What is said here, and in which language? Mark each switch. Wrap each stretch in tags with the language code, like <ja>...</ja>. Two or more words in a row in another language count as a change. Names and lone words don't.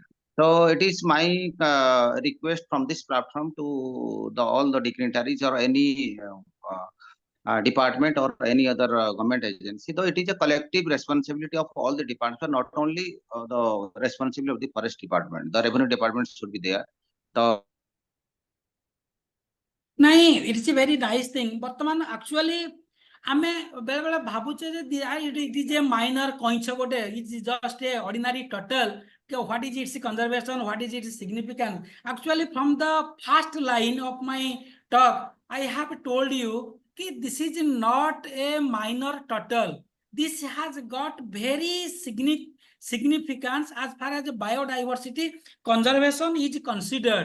<en>So it is my request from this platform to all the dignitaries or any department or any other government agency, though it is a collective responsibility of all the departments, not only the responsibility of the forest department. The revenue department should be there. It is a very nice thing. But actually,</en> <or>ଆମେ ବେଳେ ବେଳେ ଭାବୁଛେ ଯେ</or> <en>it is a minor</en> <or>କଇଁଛ ଗୋଟେ,</or> <en>it is just a ordinary turtle. What is its conservation? What is its significance? Actually, from the first line of my talk, I have told you that this is not a minor turtle. This has got very significance as far as biodiversity conservation is considered.</en>